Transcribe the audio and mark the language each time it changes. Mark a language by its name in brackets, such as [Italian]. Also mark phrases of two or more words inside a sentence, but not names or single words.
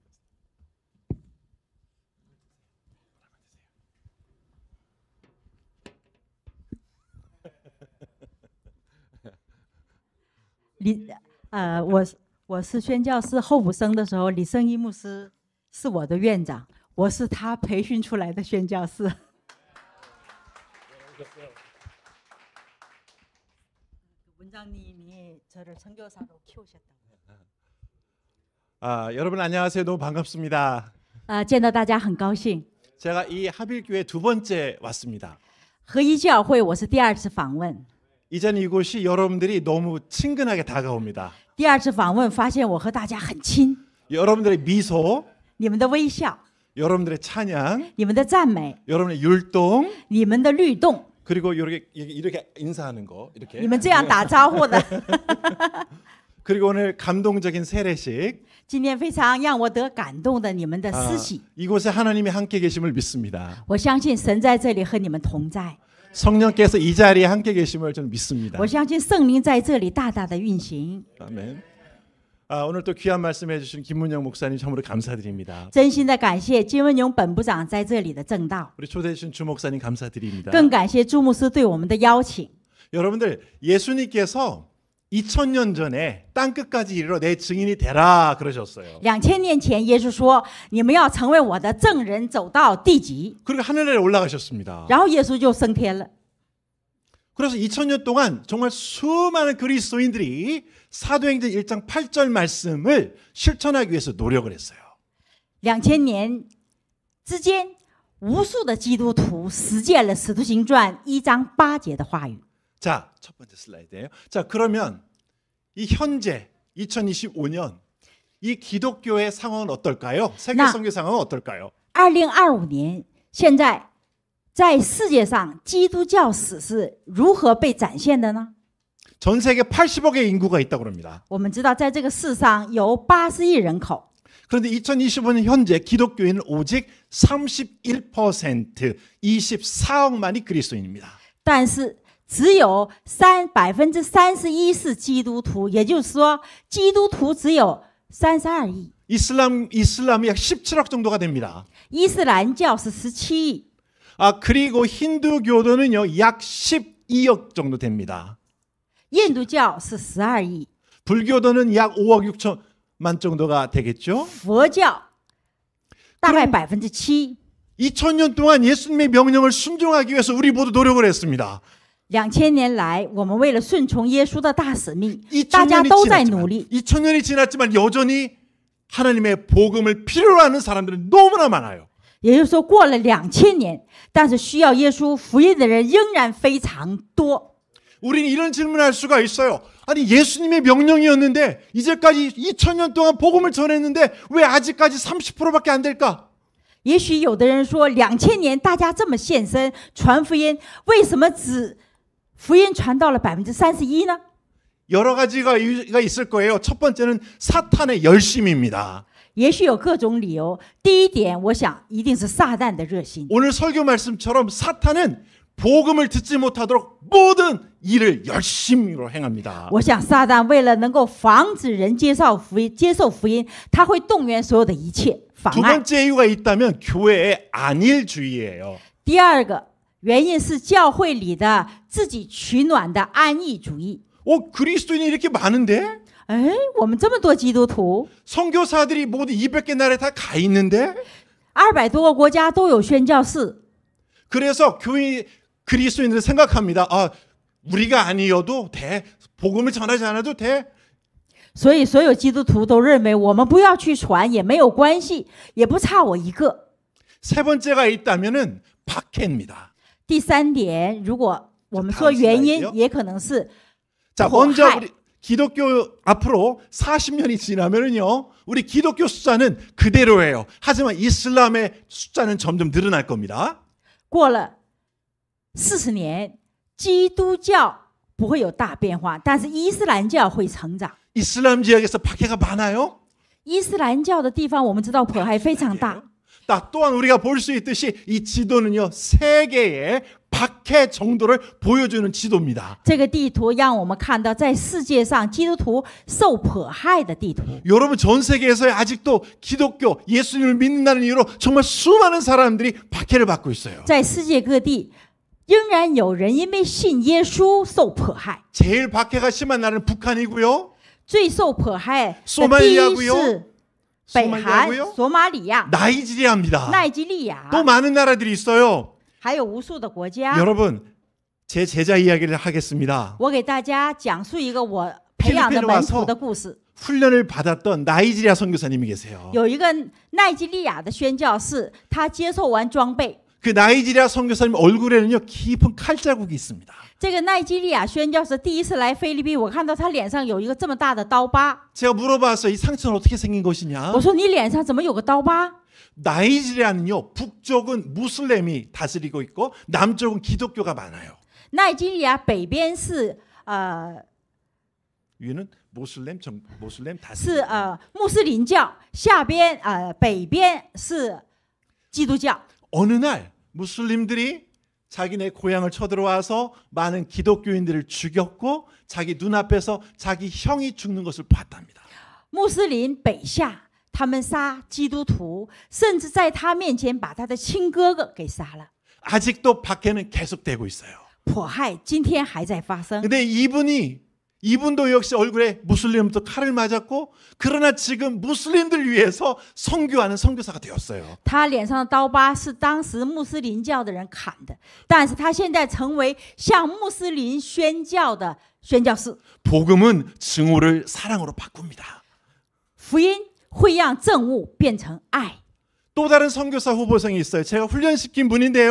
[Chinese] 我是宣教士候补生的时候，李圣一牧师是我的院长，我是他培训出来的宣教士。 [Korean] 원장님이 저를 선교사로 키우셨다고. 여러분 안녕하세요. 너무 반갑습니다. [Chinese] 见到大家很高兴。 [Korean] 제가 이 하빌교회 2번째 왔습니다. [Chinese] 合一教会我是第2次访问。 [Korean] 이전 이곳이 여러분들이 너무 친근하게 다가옵니다. [Chinese] 第2次访问发现我和大家很亲。 [Korean] 여러분들의 미소, [Chinese] 你们的微笑， [Korean] 여러분들의 찬양, [Chinese] 你们的赞美， [Korean] 여러분의 율동, [Chinese] 你们的律动， [Korean] 그리고 이렇게 인사하는 거 [Chinese] 你 [Korean] 이렇게. [Chinese] 们这样打招呼的。 [Korean] 그리고 오늘 감동적인 세례식. [Chinese] 今天非常让我得感动的你们的施洗。 [Korean] 이곳에 하나님이 함께 계심을 믿습니다. [Chinese] 我相信神在这里和你们同在。 [Korean] 성령께서 이 자리에 함께 계심을 저는 믿습니다. [Chinese] 我相信圣灵在这里大大的运行。 [Korean] 아멘. 오늘 또 귀한 말씀해 주신 김문영 목사님 참으로 감사드립니다. [Chinese] 真心的感谢金文勇本部长在这里的正道， [Korean] 우리 초대해 주신 주 목사님 감사드립니다. [Chinese] 更感谢朱牧师对我们的邀请。 [Korean] 여러분들 예수님께서 2000년 전에 땅끝까지 이르러 내 증인이 되라 그러셨어요. [Chinese] 2000 年前，耶稣说：“你们要成为我的证人，走到地极。 [Korean] 그리고 하늘에 올라가셨습니다. ” [Chinese] 然后耶稣就升天了。 [Korean] 그래서 2000년 동안 정말 수많은 그리스도인들이 사도행전 1장 8절 말씀을 실천하기 위해서 노력을 했어요. [Chinese] 2000 年之间，无数的基督徒实践了《使徒行传》1章8节的话语。 [Korean] 자, 첫 번째 슬라이드예요. 자, 그러면 이 현재 2025년 이 기독교의 상황은 어떨까요? 세계 선교 상황은 어떨까요? [Chinese] 2025 年，现在在世界上基督教史是如何被展现的呢？ [Korean] 전 세계 80억의 인구가 있다고 합니다. [Chinese] 我们知道，在这个世上有80亿人口。 [Korean] 그런데 2025년 현재 기독교인은 오직 31%, 24억만이 그리스도인입니다. [Chinese] 但是只有31%是基督徒，也就是说，基督徒只有32亿。 [Korean] 이슬람이 약 17억 정도가 됩니다. [Chinese] 伊斯兰教是17亿， [Korean] 그리고 힌두교도는요 약 12억 정도 됩니다. [Chinese] 印度教是12亿， [Korean] 불교도는 약 5억 6천만 정도가 되겠죠. [Chinese] 佛教大概7%。 [Korean] 2000년 동안 예수님의 명령을 순종하기 위해서 우리 모두 노력을 했습니다. [Chinese] 2000 年来，我们为了顺从耶稣的大使命，大家都在努力。 [Korean] 2000년이 지났지만 여전히 하나님의 복음을 필요로 하는 사람들은 너무나 많아요. [Chinese] 也就是说，过了2000年，但是需要耶稣福音的人仍然非常多。 [Korean] 우리는 이런 질문을 할 수가 있어요. 아니 예수님의 명령이었는데 이제까지 2000년 동안 복음을 전했는데 왜 아직까지 30%밖에 안 될까? [Chinese] 也许有的人说，2000年大家这么献身传福音，为什么只福音传到了31%呢？ [Korean] 여러 가지가 이유가 있을 거예요. 첫 번째는 사탄의 열심입니다. [Chinese] 也许有各种理由。第一点，我想一定是撒旦的热心。 [Korean] 오늘 설교 말씀처럼 사탄은 복음을 듣지 못하도록 모든 일을 열심히로 행합니다. [Chinese] 我想撒旦为了能够防止人接受福音，他会动员所有的一切妨 [Korean] 두 [Chinese] 碍。 [Korean] 번째 이유가 있다면 교회의 안일주의예요. [Chinese] 第二个原因是教会里的自己取暖的安逸主义。 [Korean] 그리스도인이 이렇게 많은데 [Chinese] 哎，我们这么多基督徒， [Korean] 선교사들이 모두 200개 나라에 다 가 있는데 [Chinese] 200 多个国家都有宣教士， [Korean] 그래서 교회 그리스도인들은 생각합니다. 우리가 아니어도 돼. 복음을 전하지 않아도 돼. [Chinese] 所以所有基督徒都认为我们不要去传也没有关系，也不差我一个。 [Korean] 세 번째가 있다면은 박해입니다. [Chinese] 第三点，如果我们说原因，也可能是 [Korean] 자, [Chinese] 迫 [Korean] 먼저 [Chinese] 害。 [Korean] 우리 기독교 앞으로 40년이 지나면은요, 우리 기독교 숫자는 그대로예요. 하지만 이슬람의 숫자는 점점 늘어날 겁니다. [Chinese] 过了40年，基督教不会有大变化，但是伊斯兰教会成长。 [Korean] 이슬람 지역에서 박해가 많아요. [Chinese] 伊斯兰教的地方，我们知道迫害非常大。 [Korean] 또한 우리가 볼 수 있듯이 이 지도는요, 세계의 박해 정도를 보여주는 지도입니다. [Chinese] 这个地图让我们看到，在世界上基督徒受迫害的地图。 [Korean] 여러분 전 세계에서 아직도 기독교 예수님을 믿는다는 이유로 정말 수많은 사람들이 박해를 받고 있어요. [Chinese] 在世界各地，仍然有人因为信耶稣受迫害。 [Korean] 제일 박해가 심한 나라는 북한이고요. [Chinese] 最受迫害的第一 [Korean] 소말리아고요 [Chinese] 是北韩 [Korean] 소말리아고요 、 [Chinese] 索马里亚、 [Korean] 나이지리아입니다. [Chinese] 奈及利亚， [Korean] 또 많은 나라들이 있어요. [Chinese] 还有无数的国家。 [Korean] 여러분 제 제자 이야기를 하겠습니다. [Chinese] 我给大家讲述一个我培养的门徒的故事。 [Korean] 훈련을 받았던 나이지리아 선교사님이 계세요. [Chinese] 有一个奈及利亚的宣教士，他接受完装备。 [Korean] 그 나이지리아 선교사님 얼굴에는요 깊은 칼자국이 있습니다. [Chinese] 这个奈及利亚宣教士第一次来菲律宾，我看到他脸上有一个这么大的刀疤。 [Korean] 제가 물어봤어요. 이 상처는 어떻게 생긴 것이냐? [Chinese] 我说你脸上怎么有个刀疤？ [Korean] 나이지리아는요 북쪽은 무슬림이 다스리고 있고 남쪽은 기독교가 많아요. [Chinese] 奈及利亚北边是 [Korean] 위는 모슬렘 [Chinese] 是 [Korean] 다스리고 [Chinese] 穆斯林教，下边北边是基督教。 [Korean] 어느 날 무슬림들이 자기네 고향을 쳐들어와서 많은 기독교인들을 죽였고 자기 눈앞에서 자기 형이 죽는 것을 봤답니다. [Chinese] 穆斯林北下，他们杀基督徒，甚至在他面前把他的亲哥哥给杀了。 [Korean] 아직도 박해는 계속되고 있어요. [Chinese] 迫害今天还在发生。 [Korean] 근데 이분도 역시 얼굴에 무슬림부터 칼을 맞았고 그러나 지금 무슬림들 위해서 선교하는 선교사가 되었어요. [Chinese] 他脸上的刀疤是当时穆斯林教的人砍的，但是他现在成为向穆斯林宣教的宣教士。 [Korean] 복음은 증오를 사랑으로 바꿉니다. [Chinese] 福音会让憎恶变成爱。 [Korean] 또 다른 선교사 후보생이 있어요. 제가 훈련시킨 분인데요.